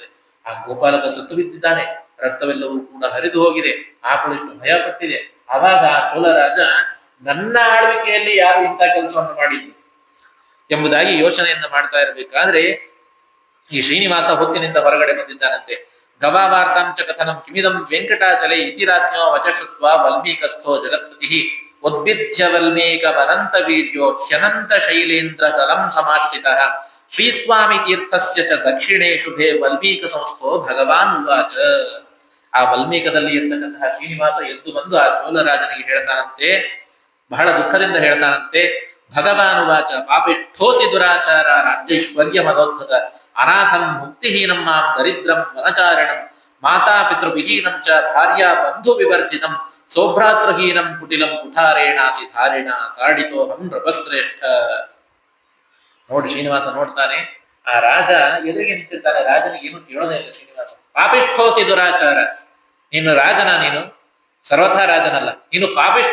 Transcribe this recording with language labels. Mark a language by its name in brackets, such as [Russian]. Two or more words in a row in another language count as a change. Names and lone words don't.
[Kannada] ಆ ಗೋಪಾಲಕ ಸತ್ತು ಬಿದ್ದಿದ್ದಾನೆ, ರಕ್ತವೆಲ್ಲವೂ ಕೂಡ ಹರಿದು ಹೋಗಿದೆ, ಆಕಳು ಇಷ್ಟು ಭಯ ಪಟ್ಟಿದೆ. ಅವಾಗ ಆ ಚೋಳರಾಜ ನನ್ನ ಆಳ್ವಿಕೆಯಲ್ಲಿ ಯಾರು ಇಂಥ ಕೆಲಸವನ್ನು ಮಾಡಿದ್ದು ಎಂಬುದಾಗಿ ಯೋಚನೆಯನ್ನ ಮಾಡ್ತಾ ಇರಬೇಕಾದ್ರೆ ಈ ಶ್ರೀನಿವಾಸ ಹೊತ್ತಿನಿಂದ ಹೊರಗಡೆ ಬಂದಿದ್ದಾನಂತೆ. [Sanskrit] ಗವಾವಾರ್ತಾಂಚ ಕಥನಂ ಕಿಮಿದಂ ವೆಂಕಟಾಚಲೆ ಇತಿ ರಾಜ್ಞೋ ವಚಶ್ರುತ್ವ ವಲ್ಮೀಕಸ್ಥೋ ಜಗತ್ಪತಿ ಉದ್ಭಿದ್ಯ ವಲ್ಮೀಕಮನಂತ ವೀರ್ಯೋ ಹ್ಯನಂತ ಶೈಲೇಂದ್ರ ಸಲಂ ಸಮಾಶ್ರಿತಃ ಶ್ರೀಸ್ವಾಮಿ ತೀರ್ಥಸ್ಯ ಚ ದಕ್ಷಿಣೇ ಶುಭೆ ವಲ್ಮೀಕ ಸಂಸ್ಥೋ ಭಗವಾನ್ ಉವಾಚ. [Kannada] ಆ ವಲ್ಮೀಕದಲ್ಲಿ ಇರ್ತಕ್ಕಂತಹ ಶ್ರೀನಿವಾಸ ಎದ್ದು ಬಂದು ಆ ಚೋಳರಾಜನಿಗೆ ಹೇಳ್ತಾನಂತೆ, ಬಹಳ ದುಃಖದಿಂದ ಹೇಳ್ತಾನಂತೆ, [Sanskrit] ಭಗವಾನ್ ಉವಾಚ ಪಾಪಿಷ್ಠೋಸಿ ದುರಾಚಾರ ರಾಜ್ಯೈಶ್ವರ್ಯ ಮದೋದ್ಭತ ಅನಾಥಂ ಮುಕ್ತಿಹೀನಂ ಮಾಂ ದರಿದ್ರಂ ವನಚಾರಣಂ ಮಾತಾ ಪಿತೃವಿಹೀನಂ ಚ ಭಾರ್ಯಾ ಬಂಧು ವಿವರ್ಜಿತಂ ಸೌಭ್ರಾತೃಹೀನಂ ಕುಟಿಲಂ ಕುಠಾರೇಣಾಸಿ ಧಾರಿಣ ತಾಡಿತೋಹಂ ನೃಪಶ್ರೇಷ್ಠ. [Kannada] ನೋಡಿ ಶ್ರೀನಿವಾಸ ನೋಡ್ತಾನೆ, ಆ ರಾಜ ಎದುರಿಗೆ ನಿಂತಿರ್ತಾನೆ. ರಾಜನಿಗೆ ಏನು ಕೇಳೋದೇ ಇಲ್ಲ. ಶ್ರೀನಿವಾಸ [Sanskrit] ಪಾಪಿಷ್ಠೋಸಿ ದುರಾಚಾರ, [Kannada] ನೀನು ರಾಜನ, ನೀನು ಸರ್ವಥಾ ರಾಜನಲ್ಲ, ನೀನು ಪಾಪಿಷ್ಠ.